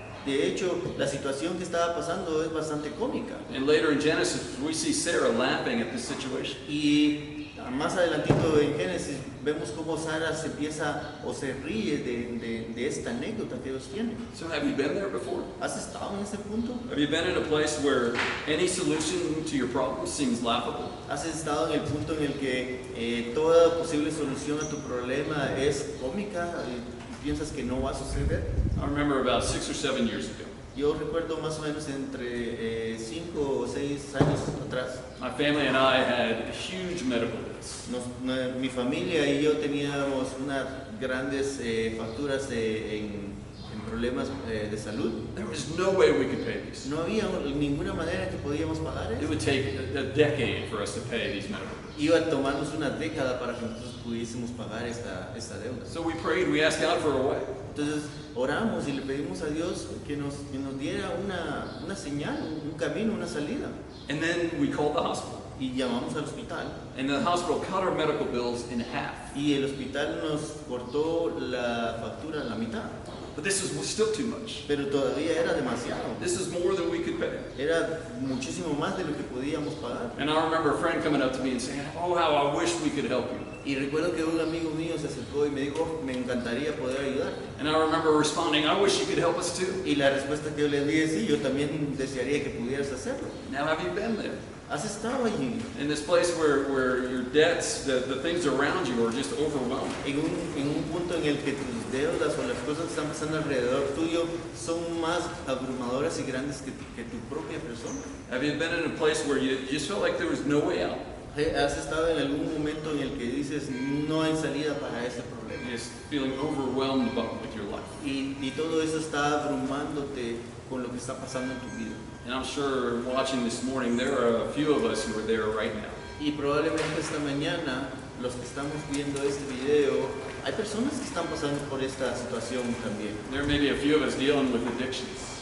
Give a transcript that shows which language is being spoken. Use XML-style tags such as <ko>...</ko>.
<es>De hecho, la situación que estaba pasando es bastante cómica.</es> <en>And later in Genesis, we see Sarah laughing at this situation.</en> <es>Y más adelantito en Génesis vemos cómo Sara se empieza o se ríe de esta anécdota que ellos tienen.</es> <en>So have you been there before?</en> <es>¿Has estado en ese punto?</es> <en>Have you been in a place where any solution to your problem seems laughable?</en> <es>¿Has estado en el punto en el que toda posible solución a tu problema es cómica y piensas que no va a suceder?</es> <en>I remember about 6 or 7 years ago.</en> <es>Yo recuerdo más o menos entre 5 o 6 años atrás,</es> <en>My family and I had huge medical bills.</en> <es>mi familia y yo teníamos unas grandes facturas en problemas de salud.</es> <en>There was no way we could pay these.</en> <es>No había ninguna manera que podíamos pagar</es> <en>It</en> <es>eso.</es> <en>would take a decade for us to pay these medical bills.</en> <es>Iba a tomarnos una década para que nosotros pudiésemos pagar esta deuda.</es> <en>So we prayed, we asked God for a way.</en> <es>Entonces oramos y le pedimos a Dios que nos diera una señal, un camino, una salida.</es> <en>And then we called the hospital.</en> <es>y llamamos al hospital.</es> <en>And the hospital cut our medical bills in half.</en> <es>Y el hospital nos cortó la factura a la mitad.</es> <en>But this was still too much.</en> <es>Pero todavía era demasiado.</es> <en>This is more than we could pay.</en> <es>Era muchísimo más de lo que podíamos pagar.</es> <en>And I remember a friend coming up to me and saying, "Oh, how I wish we could help you."</en> <es>Y recuerdo que un amigo mío se acercó y me dijo, me encantaría poder ayudarte.</es> <en>And I remember responding, "I wish you could help us too."</en> <es>Y la respuesta que yo le dije, sí, yo también desearía que pudieras hacerlo.</es> <en>Now, have you been there?</en> <es>¿Has estado allí?</es> <en>In this place where your debts, the things around you are just overwhelming.</en> <es>En un punto en el que tus deudas o las cosas que están pasando alrededor tuyo son más abrumadoras y grandes que tu propia persona.</es> <en>Have you been in a place where you just felt like there was no way out?</en> <es>¿Has estado en algún momento en el que dices, no hay salida para este problema?</es> <en>Just feeling overwhelmed with your life.</en> <es>Y todo eso está abrumándote con lo que está pasando en tu vida.</es> <en>And I'm sure watching this morning, there are a few of us who are there right now.</en> <es>Y probablemente esta mañana, los que estamos viendo este video, hay personas que están pasando por esta situación también.</es> <en>There may be a few of us dealing with addictions.</en>